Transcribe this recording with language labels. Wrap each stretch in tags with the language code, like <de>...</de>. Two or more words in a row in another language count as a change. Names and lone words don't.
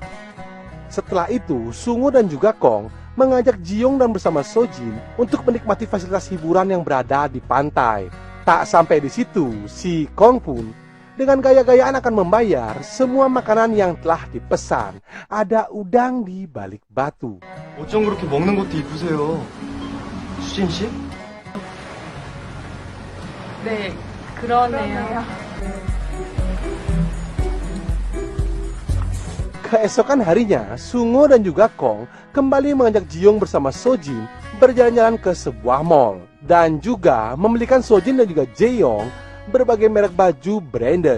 <id>Setelah itu, Sungo dan juga Kong mengajak Jiong dan bersama Sojin untuk menikmati fasilitas hiburan yang berada di pantai. Tak sampai di situ, si Kong pun dengan gaya-gayaan akan membayar semua makanan yang telah dipesan. Ada udang di balik batu.</id> <ko>어쩜 그렇게 먹는 것도 이쁘세요? 수진 씨? 네, 그러네요.</ko> <id>Keesokan harinya, Sungo dan juga Kong kembali mengajak Jiong bersama Sojin berjalan-jalan ke sebuah mall. Dan juga membelikan Sojin dan juga Jaeyoung berbagai merek baju branded.</id>